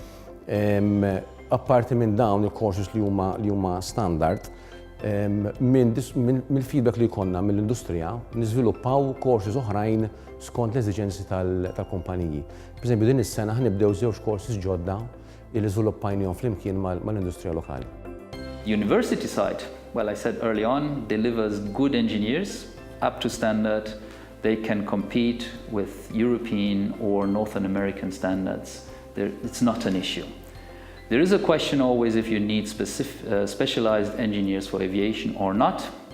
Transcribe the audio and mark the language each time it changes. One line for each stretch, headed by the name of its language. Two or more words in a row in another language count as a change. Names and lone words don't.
Maltese: Apparti minn dawn il-courses li huma standard, mill-feedback li jkollna mill-industrija niżviluppaw courses oħrajn skont l-eżiġenzi tal-kumpaniji. Pereżempju din is-sena ħnibdew żewġ courses ġodda li żviluppajnihom flimkien mal-industrija lokali.
English: University side, well, I said early on, delivers good engineers up to standard. They can compete with European or Northern American standards. It's not an issue. There is a question always if you need specialized engineers for aviation or not.